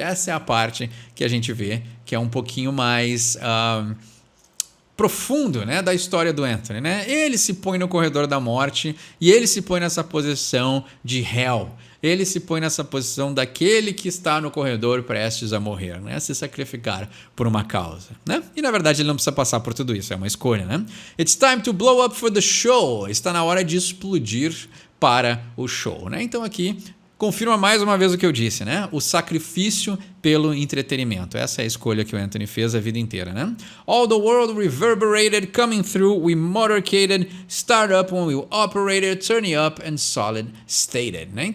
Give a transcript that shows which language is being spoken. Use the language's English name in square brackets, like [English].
[Portuguese] Essa é a parte que a gente vê que é um pouquinho mais profundo, né, da história do Anthony, né? Ele se põe no corredor da morte e ele se põe nessa posição de réu. Ele se põe nessa posição daquele que está no corredor prestes a morrer, né? Se sacrificar por uma causa, né? E na verdade ele não precisa passar por tudo isso, é uma escolha, né? [English] It's time to blow up for the show. [Portuguese] Está na hora de explodir para o show, né? Então aqui confirma mais uma vez o que eu disse, né? O sacrifício pelo entretenimento. Essa é a escolha que o Anthony fez a vida inteira, né? [English] All the world reverberated, coming through, we motorcaded, start up when we operated, turning up and solid stated, né?